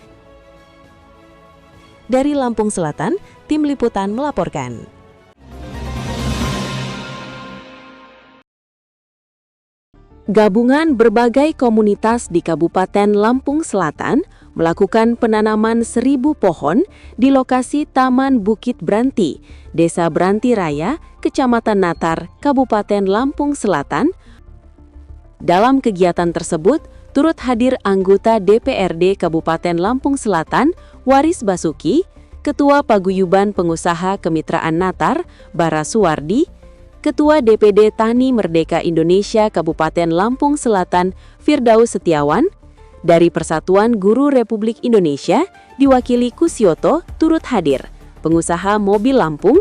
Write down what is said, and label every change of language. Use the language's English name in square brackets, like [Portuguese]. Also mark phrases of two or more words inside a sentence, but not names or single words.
[Indonesian] Dari Lampung Selatan, Tim Liputan melaporkan. Gabungan berbagai komunitas di Kabupaten Lampung Selatan melakukan penanaman 1000 pohon di lokasi Taman Bukit Branti, Desa Branti Raya, Kecamatan Natar, Kabupaten Lampung Selatan. Dalam kegiatan tersebut, turut hadir anggota DPRD Kabupaten Lampung Selatan, Waris Basuki, Ketua Paguyuban Pengusaha Kemitraan Natar, Bara Suwardi, Ketua DPD Tani Merdeka Indonesia Kabupaten Lampung Selatan, Firdaus Setiawan, dari Persatuan Guru Republik Indonesia, diwakili Kusyoto, turut hadir, pengusaha mobil Lampung.